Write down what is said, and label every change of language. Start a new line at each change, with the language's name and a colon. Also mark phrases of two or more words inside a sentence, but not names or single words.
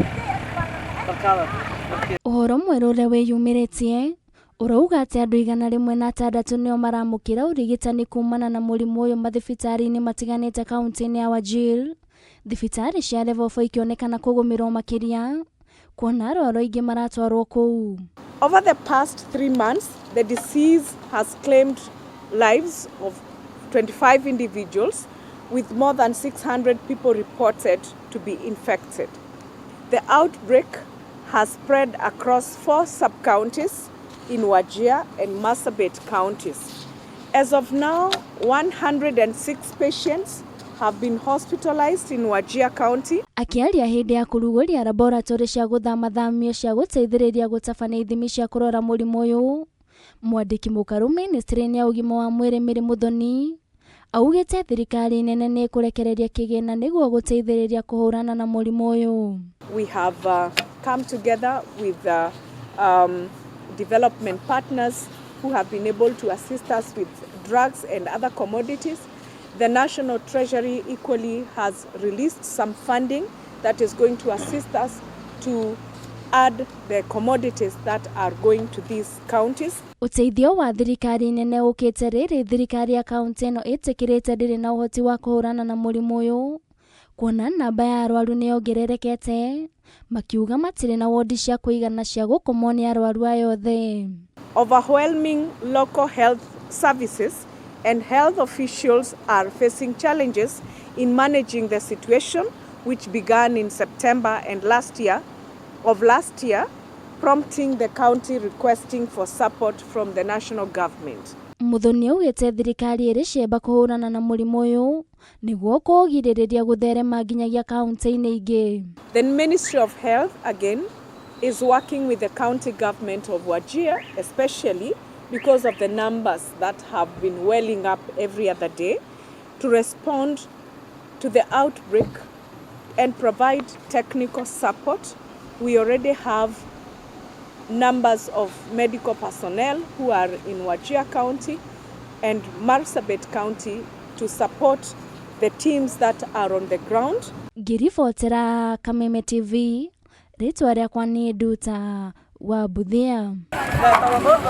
Kikuyu: Uhoro mweru uria wiyumiritie urauga ati andu 106 nio maramukira urigitani kumana na murimu uyu mathibitari-ini matiganite kaunti-ini ya Wajir. Thibitari cia level 4 ikionekana kugumirwo makiria kuona arwaru aingi maratwarwo kuu.
English: Over the past 3 months, the disease has claimed lives of 25 individuals, with more than 600 people reported to be infected. The outbreak has spread across 4 sub-counties in Wajir and Marsabit counties. As of now, 106 patients have been hospitalized in Wajir County.
Kikuyu: Akiaria hindi ya kuruguria laboratory cia guthamathamio cia guteithiriria gutabania ithimi cia kurora murimu uyu, mwandiki mukaru ministry-ini ya ugima wa mwiri Murimu Thoni augite thirikari nene ni kurekereria kigina niguo guteithiriria kuhurana na murimu uyu.
English: We have come together with development partners who have been able to assist us with drugs and other commodities. The National Treasury equally has released some funding that is going to assist us to add the commodities that are going to these counties.
Kikuyu: Uteithio wa thirikari nene ukite riri thirikari ya kaunti ino itikirite ndiri na uhoti wa kuhurana na murimu uyu kuona namba ya arwaru ni ongererekete makiuga matire na wodi cia kuigana cia gukomwo ni arwaru ayothe.
English: Overwhelming local health services and health officials are facing challenges in managing the situation, which began in September and last year, prompting the county requesting for support from the national government.
Kikuyu: Muthoni augite thirikari iri ciemba kuhurana na murimu uyu niguo kugiririria gutherema nginyagia kaunti-ini ingi.
English: The Ministry of Health again is working with the county government of Wajir, especially because of the numbers that have been welling up every other day, to respond to the outbreak and provide technical support. We already have numbers of medical personnel who are in Wajir County and Marsabit County to support the teams that are on the ground.
Kikuyu: Girifotera Kameme TV, ritwa riakwa ni Nduta wa Buthia.